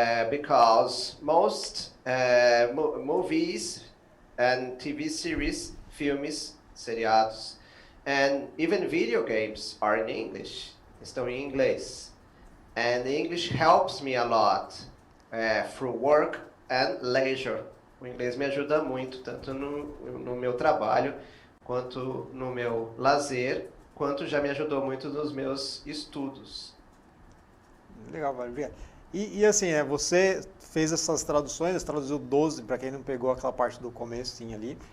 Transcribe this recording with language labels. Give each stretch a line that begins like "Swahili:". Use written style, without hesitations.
English: Because most movies and TV series,
Portuguese: filmes, seriados,
English: and even video games are in English,
Portuguese: estão em inglês.
English: And English helps me a lot through work and leisure.
Portuguese: O inglês me ajuda muito, tanto no meu trabalho, quanto no meu lazer, quanto já me ajudou muito nos meus estudos. Legal, Mário. E assim, você fez essas traduções, traduziu 12, para quem não pegou aquela parte do comecinho ali.